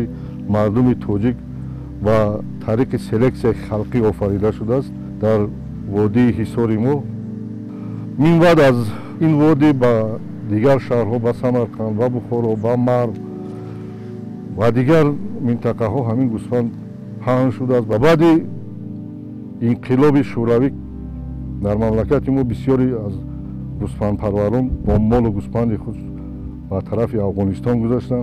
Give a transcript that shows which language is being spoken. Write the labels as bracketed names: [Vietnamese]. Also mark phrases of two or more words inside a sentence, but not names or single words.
[Tajik] мардум тоҷик ва тариқи селексияи халқӣ офарида шудааст дар водии ҳисори мо минбаъд аз ин водӣ ба дигар шаҳрҳо ба самарқанд ба бухоро ба марв ва дигар минтақаҳо ҳамин гӯсфанд паҳн шудааст. ба баъди инқилоби шӯравӣ дар мамлакати мо бисёре аз гӯсфандпарварон бо молу гӯсфанди худ ба тарафи афғонистон гузаштанд.